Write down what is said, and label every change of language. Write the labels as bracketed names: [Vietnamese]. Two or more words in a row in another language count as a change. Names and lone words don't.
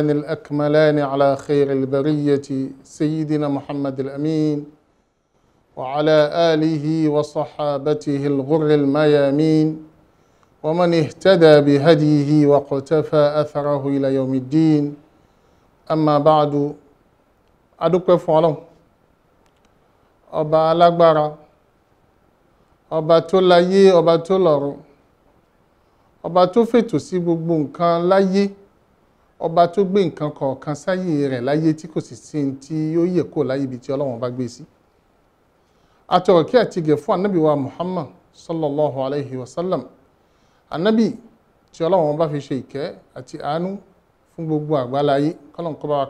[Arabic] الأكملان على خير البرية سيدنا محمد الأمين وعلى آله وصحابته الغر الميامين ومن اهتدى بهديه واقتفى أثره إلى يوم الدين أما بعد أدوك فعلا أبا الأكبر [Yoruba] ọba tó láyé ọba tó lọ́run ọba tó fètò sí gbogbo nǹkan láyé ọba tó gbé nǹkan kọ̀ọ̀kan sáyé rẹ̀ láyé tí kò sì sí tí ó yẹ kó láyé ibi tí Ọlọ́run bá gbé sí àtọ̀rọ̀ kí àti gẹ̀ fún anábì wa Muhammad [Arabic] صلى الله عليه وسلم [Yoruba] anábì tí Ọlọ́run bá fi ṣe ìkẹ́ àti àánú fún gbogbo àgbáláyé kọ́lọ́n kó bá wa